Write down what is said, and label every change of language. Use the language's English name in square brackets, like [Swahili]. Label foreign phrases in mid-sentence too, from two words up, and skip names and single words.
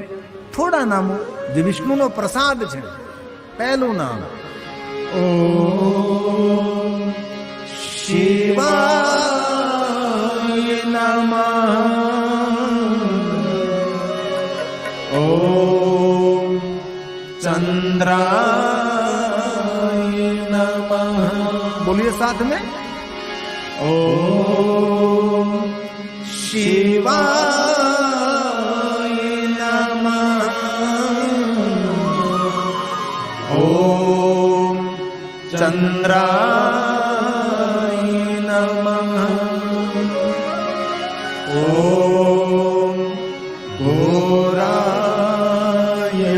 [Gujarati] થોડા નામો જે વિષ્ણુનો પ્રસાદ છે. પહેલું નામ [Sanskrit] ઓમ શિવાય નમઃ. ઓમ चंद्राय नमः. [Hindi] बोलिए साथ में. [Sanskrit] ओम શિવાય નમઃ. ઓમ ચંદ્રાય નમઃ. ઓમ ઘોરાય